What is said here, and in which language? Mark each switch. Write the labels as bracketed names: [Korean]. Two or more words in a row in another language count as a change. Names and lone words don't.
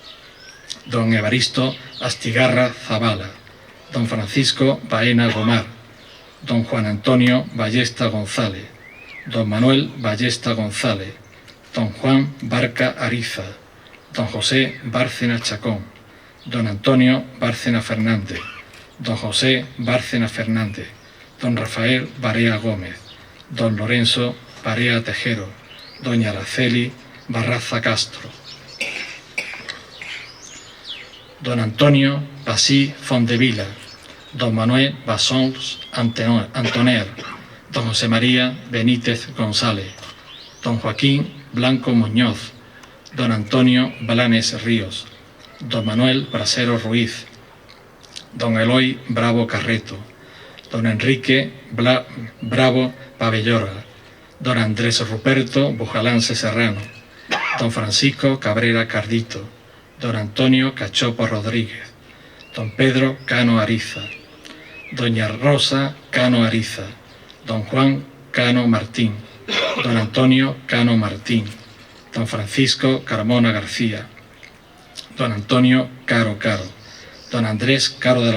[Spanish] don Evaristo Astigarra Zavala, don Francisco Baena Gomar, don Juan Antonio Ballesta González, don Manuel Ballesta González, don Juan Barca Ariza, don José Bárcena Chacón, don Antonio Bárcena Fernández, don José Bárcena Fernández, don Rafael Barea Gómez, don Lorenzo Barea Tejero, doña Araceli Barraza Castro, don Antonio Basí Fondevila, don Manuel Basons Antoner, don José María Benítez González, don Joaquín Blanco Muñoz, don Antonio Blanes Ríos, don Manuel Brasero Ruiz, don Eloy Bravo Carreto, don Enrique Bravo Pabellora, don Andrés Ruperto Bujalance Serrano, don Francisco Cabrera Cardito, don Antonio Cachopo Rodríguez, don Pedro Cano Ariza, doña Rosa Cano Ariza, don Juan Cano Martín, don Antonio Cano Martín, don Francisco Carmona García, don Antonio Caro Caro, don Andrés Caro de